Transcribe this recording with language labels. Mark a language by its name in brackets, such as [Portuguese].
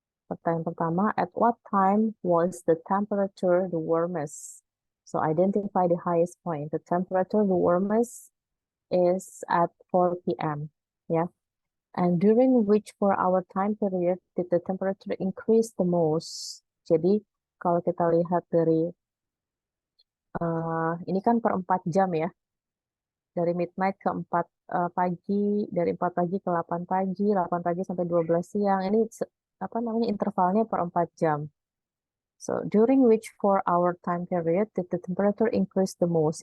[Indonesian] Pertanyaan pertama, [English] at what time was the temperature the warmest? So identify the highest point. The temperature the warmest is at 4 p.m. Ya. And during which 4-hour time period did the temperature increase the most? [Indonesian] Jadi kalau kita lihat dari ini kan per 4 jam ya. Dari midnight ke 4 pagi, dari 4 pagi ke 8 pagi, 8 pagi sampai 12 siang. Ini apa namanya intervalnya per 4 jam. [English] So, during which 4-hour time period did the temperature increase the most?